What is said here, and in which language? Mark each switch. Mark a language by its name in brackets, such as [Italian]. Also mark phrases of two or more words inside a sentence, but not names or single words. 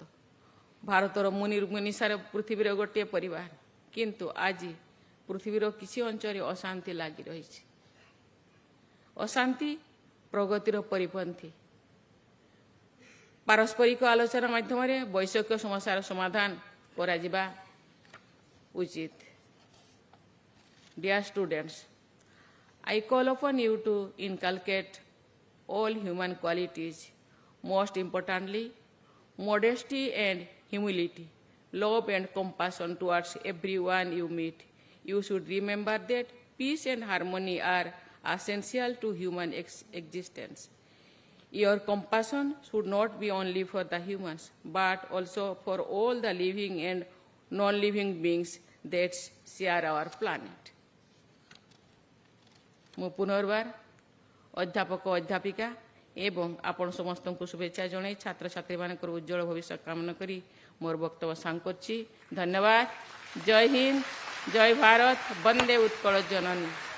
[Odia] ଭାରତର ମୁନିଷାର ପୃଥିବୀର ଗୋଟିଏ ପରିବାର, କିନ୍ତୁ ଆଜି ପୃଥିବୀର କିଛି ଅଞ୍ଚଳରେ ଅଶାନ୍ତି ଲାଗି ରହିଛି। ଅଶାନ୍ତି ପ୍ରଗତିର ପରିପନ୍ଥୀ। ପାରସ୍ପରିକ ଆଲୋଚନା ମାଧ୍ୟମରେ ବୈଷୟିକ ସମସ୍ୟାର ସମାଧାନ କରାଯିବା ଉଚିତ। [English] Dear students, I call upon you to inculcate all human qualities, most importantly, modesty and humility, love and compassion towards everyone you meet. You should remember that peace and harmony are essential to human existence. Your compassion should not be only for the humans, but also for all the living and non-living beings that share our planet. [Odia] ମୁଁ ପୁନର୍ବାର ଅଧ୍ୟାପକ ଅଧ୍ୟାପିକା ଏବଂ ଆପଣ ସମସ୍ତଙ୍କୁ ଶୁଭେଚ୍ଛା ଜଣାଇ ଛାତ୍ରଛାତ୍ରୀମାନଙ୍କର ଉଜ୍ଜଳ ଭବିଷ୍ୟତ କାମନା କରି ମୋର ବକ୍ତବ୍ୟ ସାଙ୍ଗ କରୁଛି। ଧନ୍ୟବାଦ। ଜୟ ହିନ୍ଦ, ଜୟ ଭାରତ, ବନ୍ଦେ ଉତ୍କଳ ଜନନୀ।